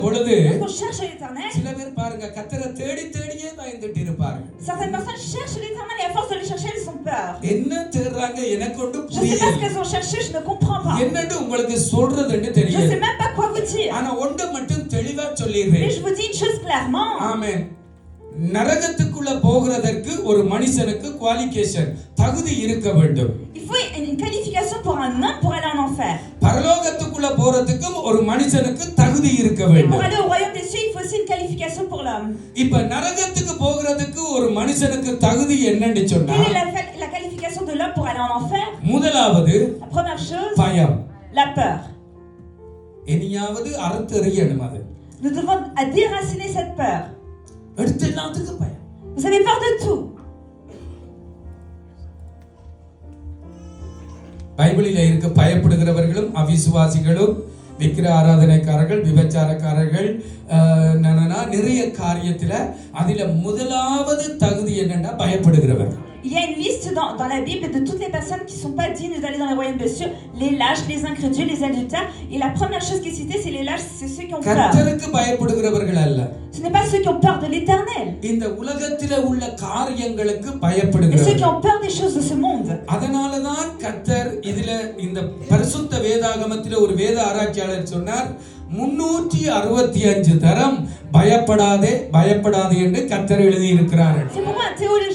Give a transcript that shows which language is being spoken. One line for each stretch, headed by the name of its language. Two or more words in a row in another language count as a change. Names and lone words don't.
Tamil: பொழுது
French: On cherche l'Éternel.
Tamil: சில பேர் பாருங்க கர்த்தரை தேடி தேடியே பயந்துட்டு இருப்பார்கள்.
French: Certaines personnes cherchent l'Éternel et à force de le chercher, elles ont peur.
Tamil: என்ன தேடுறாங்க எனக்கு ஒன்றும்
French: Je ne sais pas ce
Tamil: புரியல.
French: qu'elles ont cherché, je ne comprends pas.
Tamil: என்னன்னு உங்களுக்கு சொல்றதுன்னு
French: Je ne
Tamil: தெரியல.
French: sais même pas quoi vous dire.
Tamil: ஆனா ஒன்று மட்டும் தெளிவா
French: Mais
Tamil: சொல்லிடுறேன்.
French: je vous dis une chose clairement.
Tamil: ஆமென். நரகத்துக்குள்ள போகிறதற்கு ஒரு மனுஷனுக்கு குவாலிஃபிகேஷன் தகுதி இருக்க வேண்டும்.
French: Il faut une qualification pour un homme pour aller en enfer.
Tamil: பரலோகத்துக்குள்ள போறதுக்கும் ஒரு மனுஷனுக்கு தகுதி இருக்க
French: Et pour
Tamil: வேண்டும்.
French: aller au royaume des cieux, il faut aussi une qualification pour l'homme.
Tamil: இப்ப நரகத்துக்கு போகிறதுக்கு ஒரு மனுஷனுக்கு தகுதி என்னன்னு சொன்னா
French: Quelle est la qualification de l'homme pour aller en enfer?
Tamil: முதலாவது
French: La première chose,
Tamil: பயம்.
French: la peur.
Tamil: இனியாவது அறுத்தறியணும் அது.
French: Nous devons déraciner cette peur.
Tamil: எடுத்து எல்லாத்துக்கும் பயம்.
French: Vous avez peur de tout.
Tamil: பைபிளில் இருக்க பயப்படுகிறவர்களும் அவிசுவாசிகளும் விக்கிர ஆராதனைக்காரர்கள் விபச்சாரக்காரர்கள் நிறைய காரியத்துல அதுல முதலாவது தகுதி என்னன்னா பயப்படுகிறவர்.
French: Il y a une liste dans la Bible de toutes les personnes qui ne sont pas dignes d'aller dans le royaume des cieux, les lâches, les incrédules, les adultères. Et la première chose qui est citée, c'est les lâches, c'est ceux qui ont peur.
Tamil: கர்த்தருக்கு பயப்படுகிறவர்கள் அல்ல.
French: Ce n'est pas ceux qui ont peur de l'Éternel.
Tamil: இந்த உலகத்திலே உள்ள காரியங்களுக்கு
French: Mais ceux qui
Tamil: பயப்படுகிறவர்கள்.
French: ont peur des choses de ce monde.
Tamil: அதனால தான் கர்த்தர் இதுல இந்த பரிசுத்த வேதாகமத்திலே ஒரு வேத ஆராய்ச்சியாளர் சொன்னார் 365 தரம் பயப்படாதே பயப்படாதே என்று கர்த்தர் எழுதி இருக்கிறார்.
French: C'est pourquoi un théologien